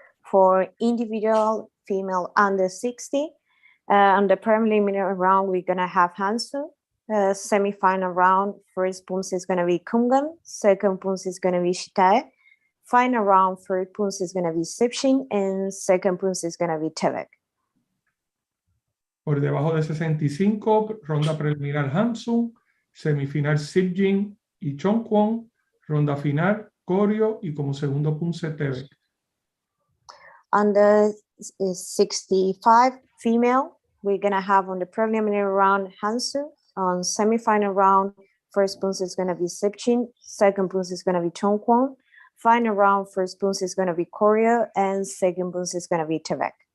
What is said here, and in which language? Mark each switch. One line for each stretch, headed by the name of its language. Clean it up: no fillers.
English: For individual female under 60, on the preliminary round, we're going to have Hansu. Semi-final round, first Poomsae is going to be Kungan, second Poomsae is going to be Shitae. Final round, first Poomsae is going to be Sipshin, and second Poomsae is going to be Tebek.
Spanish: Por debajo de 65, ronda preliminar Hansu, semifinal Sipjin y Chongkwon, ronda final Koryo y como segundo Poomsae Tebek.
English: Under 65 female, we're going to have on the preliminary round Hansu. On semi-final round, first Poomsae is going to be Sipchin, second Poomsae is going to be Chongkwon. Final round, first Poomsae is going to be Koryo, and second Poomsae is going to be Tebek.